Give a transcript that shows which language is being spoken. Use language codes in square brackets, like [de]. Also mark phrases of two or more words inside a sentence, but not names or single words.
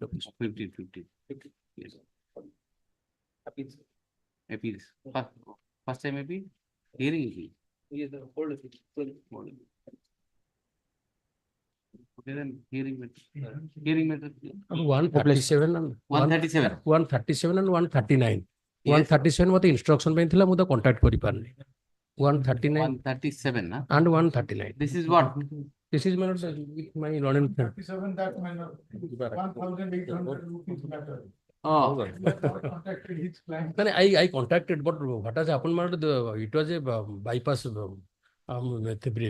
[en] 15. Yes. Appeals. First time appeal? Hearing appeal. Okay, then hearing matter. Hearing matter. 137 and 137. [or] 137 and 139. 137 mତେ instruction ପାଇଁ ଥିଲା ମୁଁ ତ contact କରିପାରିନି. [en] 139 137 na? and 139. This is what? This is my learning friend. 37 that minor, 1,800 rupees matter. Oh. Contacted his client. Then I contacted, but what has happened, my lord, it was a bypass brief.